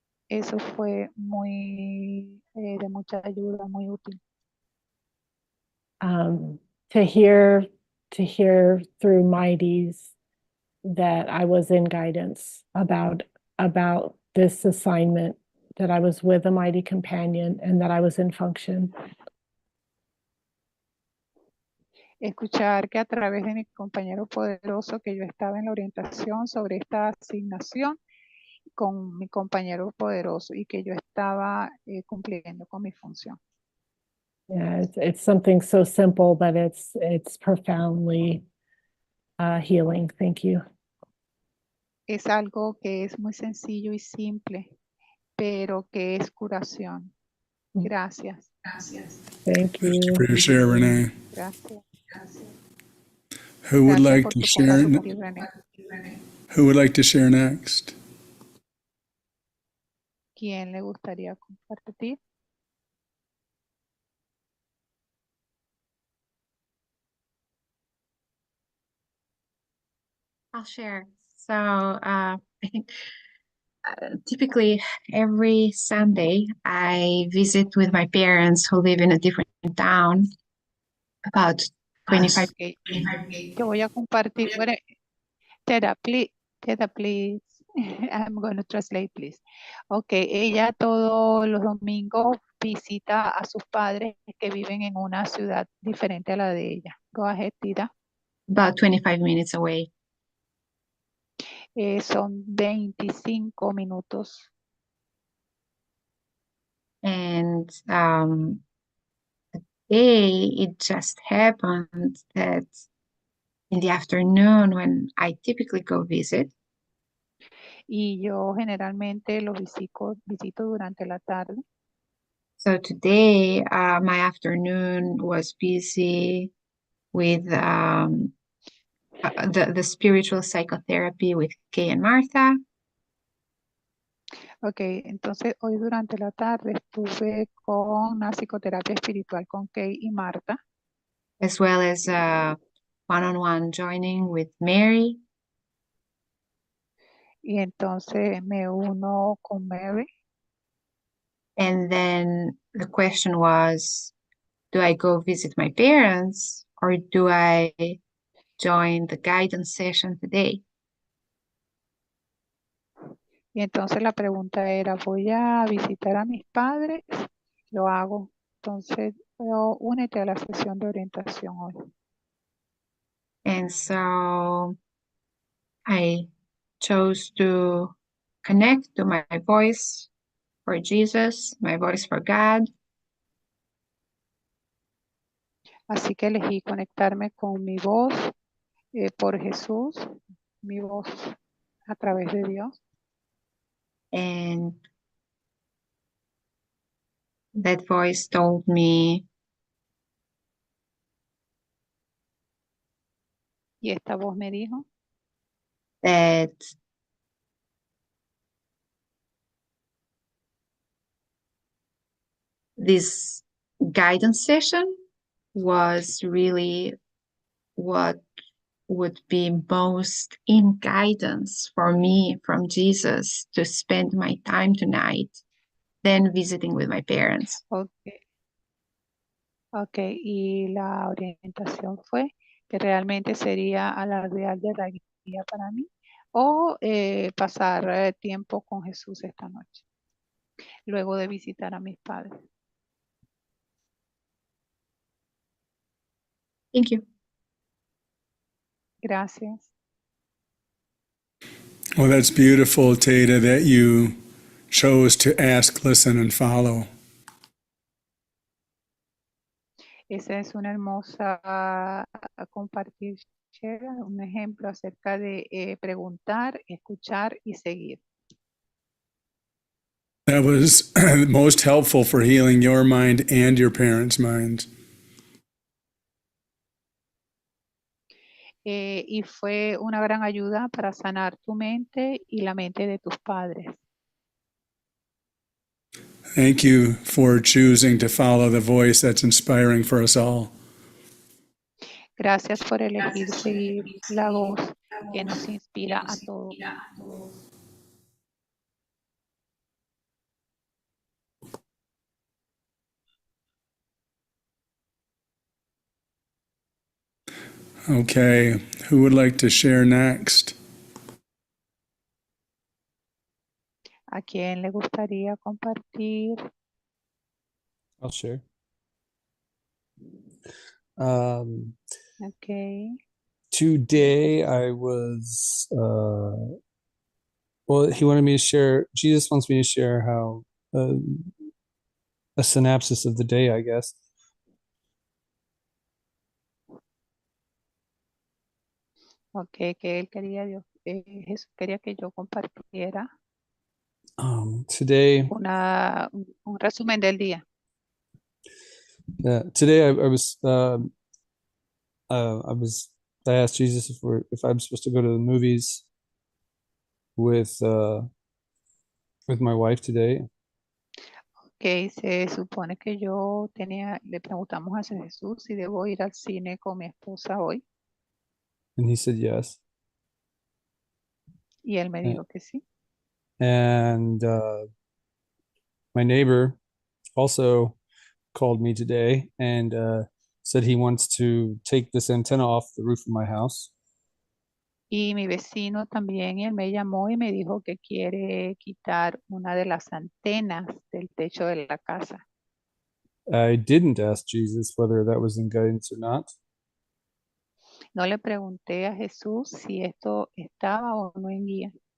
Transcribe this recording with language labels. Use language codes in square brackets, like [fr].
[es] Eso fue muy de mucha ayuda, muy útil. [en] To hear through Mighty's that I was in guidance about this assignment, that I was with a mighty companion and that I was in function. [es] Escuchar que a través de mi compañero poderoso que yo estaba en la orientación sobre esta asignación con mi compañero poderoso y que yo estaba cumpliendo con mi función. [en] Yeah, it's something so simple, but it's profoundly healing. Thank you. [es] Es algo que es muy sencillo y simple, pero que es curación. Gracias. [en] Thank you. Thank you for your share, Renee. [es] Gracias. [en] Who would like [es] por [en] to [es] tu [en] share? [es] compartir, René. [en] Who would like to share next? [es] ¿Quién le gustaría compartir? [en] I'll share. So I think typically every Sunday I visit with my parents who live in a different town, about 25. [es] Okay. Yo voy a compartir. Bueno, Teta, [en] please. I'm going to translate, please. [es] Okay, ella todos los domingos visita a sus padres que viven en una ciudad diferente a la de ella. [en] Go ahead, Tita. About 25 minutes away. [es] Son 25 minutos. [en] And today it just happened that in the afternoon when I typically go visit, [es] Y yo generalmente los visito durante la tarde. [en] so today my afternoon was busy with the spiritual psychotherapy with Kay and Martha. [es] Ok, entonces hoy durante la tarde estuve con una psicoterapia espiritual con Kay y Marta. [en] As well as one-on-one joining with Mary. [es] Y entonces me uno con Mary. [en] And then the question was, do I go visit my parents or do I join the guidance session today? [es] Y entonces la pregunta era, ¿voy a visitar a mis padres? Lo hago. Entonces, únete a la sesión de orientación hoy. [en] And so I chose to connect to my voice for Jesus, my voice for God. [es] Así que elegí conectarme con mi voz por Jesús, mi voz a través de Dios. [en] And that voice told me [es] Y esta voz me dijo [en] that this guidance session was really what would be most in guidance for me from Jesus to spend my time tonight than visiting with my parents. [es] ok, ok, y la orientación fue que realmente sería alardear de la guía para mí o pasar tiempo con Jesús esta noche, luego de visitar a mis padres. [en] Thank you. [es] Gracias. [en] Well, that's beautiful, Tata, that you chose to ask, listen, and follow. [es] Esa es una hermosa compartir, Sheila, un ejemplo acerca de preguntar, escuchar y seguir. [en] That was most helpful for healing your mind and your parents' minds. [es] Y fue una gran ayuda para sanar tu mente y la mente de tus padres. [en] Thank you for choosing to follow the voice that's inspiring for us all. [es] Gracias por elegir seguir la voz que nos inspira a todos. [en] Okay, who would like to share next? [es] ¿A quién le gustaría compartir? [en] I'll share. Okay. Today I was, well, he wanted me to share, Jesus wants me to share how, a synopsis of the day, I guess. [es] Okay, que él quería, Jesús quería que yo compartiera [en] Today, [es] un resumen del día. [en] today I asked Jesus if I'm supposed to go to the movies with my wife today. [es] Que se supone que le preguntamos a Jesús si debo ir al cine con mi esposa hoy, [en] And he said yes. [es] y él me dijo que sí. [en] And my neighbor also called me today and said he wants to take this antenna off the roof of my house. [es] Y mi vecino también, él me llamó y me dijo que quiere quitar una de las antenas del techo de la casa. [en] I didn't ask Jesus whether that was in guidance or not. [es] No le pregunté a Jesús si esto estaba o no en guía.